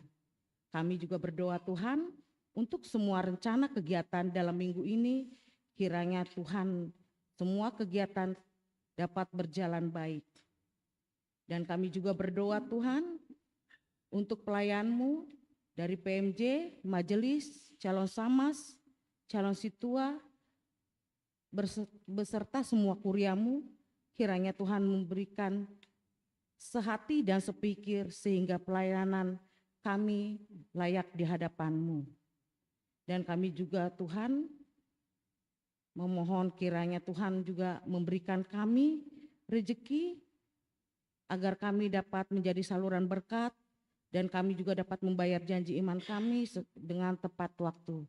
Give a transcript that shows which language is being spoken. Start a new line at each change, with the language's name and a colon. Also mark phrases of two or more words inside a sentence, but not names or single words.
Indonesian: Kami juga berdoa Tuhan untuk semua rencana kegiatan dalam minggu ini, kiranya Tuhan semua kegiatan dapat berjalan baik. Dan kami juga berdoa Tuhan untuk pelayan-Mu dari PMJ, majelis, calon samas, calon situa, beserta semua kuriamu, kiranya Tuhan memberikan sehati dan sepikir sehingga pelayanan kami layak di hadapan-Mu. Dan kami juga Tuhan memohon kiranya Tuhan juga memberikan kami rezeki agar kami dapat menjadi saluran berkat, dan kami juga dapat membayar janji iman kami dengan tepat waktu.